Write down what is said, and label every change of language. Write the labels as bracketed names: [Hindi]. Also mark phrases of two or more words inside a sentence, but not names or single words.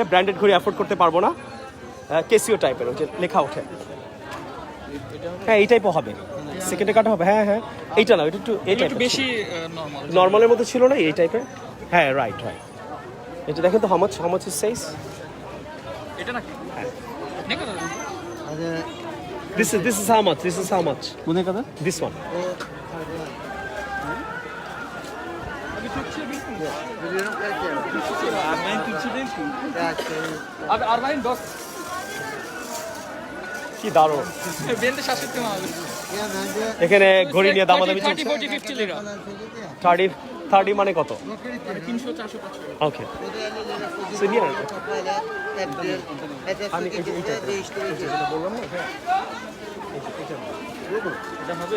[Bangla] ব্র্যান্ডেড ঘড়ি অ্যাফোর্ড করতে পারবো না। কেসিও টাইপের, ওই যে লেখা ওঠে, হ্যাঁ এই টাইপও হবে, সেকেন্ডে কাটা হবে। হ্যাঁ এইটা না, এটা একটু বেশি নর্মালের মধ্যে ছিল না এই টাইপের। হ্যাঁ রাইট। এটা দেখেন তো, [English] How much is size? [Bangla] এটা নাকি? হ্যাঁ। [English] This is how much? [Turkish] Bu ne kadar? [English] This one. [Turkish] Biliyorum belki. Ben Türkçe değil ki. Abi Armağan dost. [Bangla] কি দারুণ। [Turkish] Ben de şaşırttım abi. [Bangla] এখানে ঘড়ি নিয়ে দামাদামি 30, চলছে। 40, 50 lira. 30 মানে কত? 300, 400, 500. [English] Okay, senior. [Bangla] আমি এইটা বললাম না, হ্যাঁ এটা হবে।